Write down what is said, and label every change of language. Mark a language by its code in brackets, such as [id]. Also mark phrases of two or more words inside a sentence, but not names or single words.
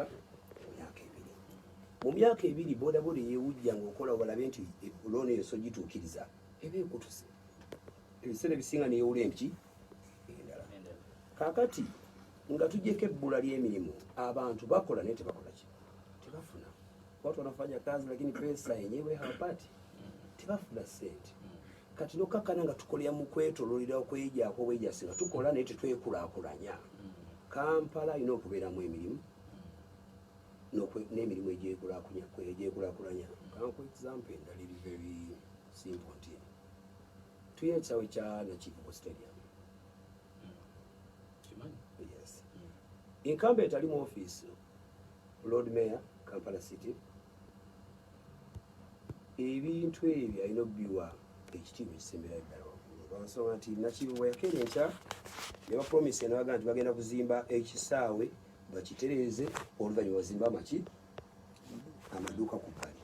[lg] Emyaka 2. Mu myaka 2 bodaboda yeewujja ng'okola obalabe nti looni eyo so gituukiriza eba ekutuse ebiseera ebisinga neewula empiki endala. Kakati nga tujjeko ebbula ly'emirimu, abantu bakola naye tebakola ki? Tebafuna. [sw] Watu wanafanya kazi lakini pesa yenyewe hawapati, [lg] tebafuna sente. Kati n'okukakkana nga tukolera mu kwetololera okwejaako obwejasi nga tukola naye tetwekulaakulanya. Kampala alina okubeeramu emirimu n'emirimu egyekulaakulanya. Kanku example endala eri [en] very simple [lg] nti tuyina ekisaawe kya Nakivubo Stadium. [en] Yes. [lg] Incumbent ali mu office [en] Lord Mayor Kampala City. [lg] Ebintu ebyo alina okubiwa ekitiibwa ekisembera ddala lwansonga nti Nakivubo yakeera enkya ne bapromise nabaga nti bagenda kuzimba ekisaawe bakitereeze oluvannyuma bazimba amaki amaduuka ku bbali.